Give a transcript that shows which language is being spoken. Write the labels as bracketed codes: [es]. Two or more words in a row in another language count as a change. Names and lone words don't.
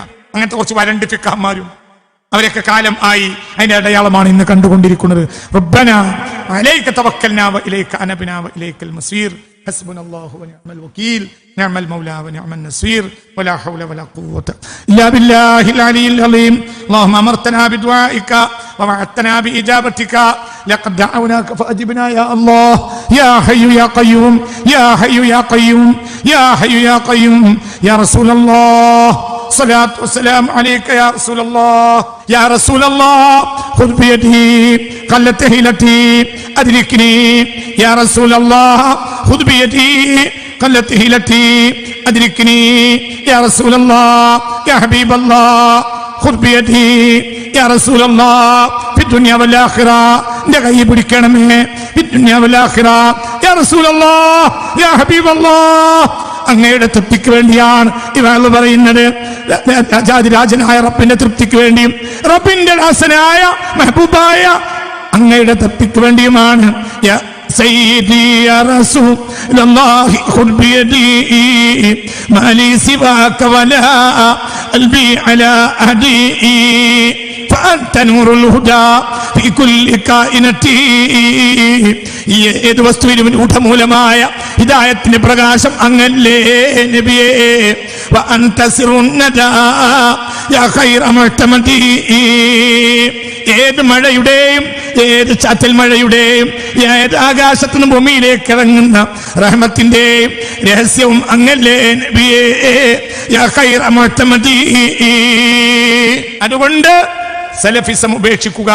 [ml] അങ്ങനത്തെ കുറച്ച് വരണ്ട് ഫിഖഹന്മാരും അവരൊക്കെ കാലം ആയി. അതിന്റെ അടയാളമാണ് ഇന്ന് കണ്ടുകൊണ്ടിരിക്കുന്നത്. [ar] ربنا عليك توكلنا وإليك أنبنا وإليك المصير حسبنا الله ونعم الوكيل نعم المولى ونعم النصير ولا حول ولا قوة إلا بالله العلي العليم. اللهم أمرتنا بدعائك ووعدتنا بإجابتك لقد دعوناك فأجبنا يا الله يا حي يا قيوم يا حي يا قيوم يا حي يا قيوم يا رسول الله صلاة والسلام عليك يا رسول الله يا رسول الله خذ بيدي قلت هيلتي أدركني يا رسول الله خذ بيدي قلت هيلتي أدركني يا رسول الله يا حبيب الله خذ بيدي يا رسول الله في الدنيا والآخرة نغيب بكرمه في الدنيا والآخرة يا رسول الله يا حبيب الله. [ml] അങ്ങയുടെ തൃപ്തിക്ക് വേണ്ടിയാണ് ഇവൾ പറയുന്നത്. രാജാതിരാജനായ റബ്ബിന്റെ തൃപ്തിക്ക് വേണ്ടിയും റബ്ബിന്റെ ദാസനായ മെഹബൂബായ അങ്ങയുടെ തൃപ്തിക്ക് വേണ്ടിയുമാണ്. [ar] سيدي يا رسول الله خذ بيدي ما لي سواك ولا قلبي على أهدي فأنت نور الهدى في كل كائنتي. [ml] ഏത് വസ്തുവിനും ഊഢമൂലമായ ഹിദായത്തിന്റെ പ്രകാശം അങ്ങല്ലേ നബിയേ. [ar] وأنت سر الندى يا خير معتمدي. [ml] ഏത് മഴയുടെയും ഏത് ചാറ്റൽ മഴയുടെയും ഏത് ആകാശത്തു നിന്ന് ഭൂമിയിലേക്ക് ഇറങ്ങുന്ന റഹ്മത്തിന്റെയും രഹസ്യവും അങ്ങല്ലേ നബിയേ. [ar] يا خير معتمدي. [ml] അതുകൊണ്ട് സലഫിസം ഉപേക്ഷിക്കുക.